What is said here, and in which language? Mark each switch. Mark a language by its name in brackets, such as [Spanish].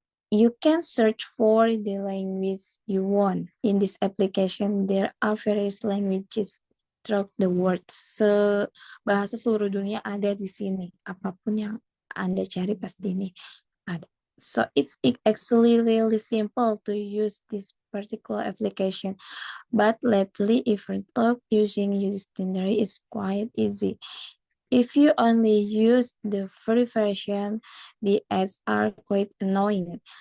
[English] You can search for the language you want. In this application, there are various languages throughout the world. [Indonesian] Bahasa seluruh dunia ada di sini. Apapun yang Anda cari pasti ini ada. [English] So it's actually really simple to use this particular application. But lately, even though using Udextionary is quite easy. If you only use the free version, the ads are quite annoying.